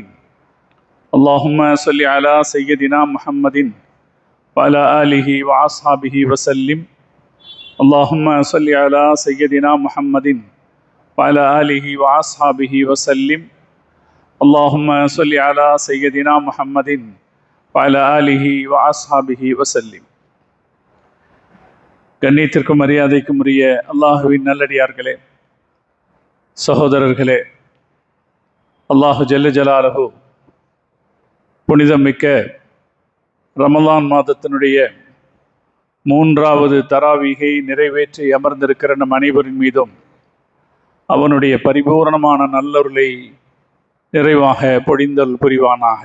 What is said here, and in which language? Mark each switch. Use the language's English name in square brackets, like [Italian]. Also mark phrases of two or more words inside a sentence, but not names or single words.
[Arabic] اللهم صل على سيدنا محمد وعلى آله وأصحابه وسلم. اللهم صل على سيدنا محمد وعلى آله وأصحابه وسلم. اللهم صل على سيدنا محمد وعلى آله وأصحابه وسلم. [Tamil] கண்ணியத்திற்கும் மரியாதைக்கும் உரிய அல்லாஹுவின் நல்லடியார்களே, சகோதரர்களே, [Arabic] الله جل جلاله [Tamil] புனிதம் மிக்க ரமலான் மாதத்தினுடைய 3வது தராவீகை நிறைவேற்றி அமர்ந்திருக்கிற நம் அனைவரின் மீதும் அவனுடைய பரிபூர்ணமான நல்லருளை நிறைவாக பொழிந்தல் புரிவானாக.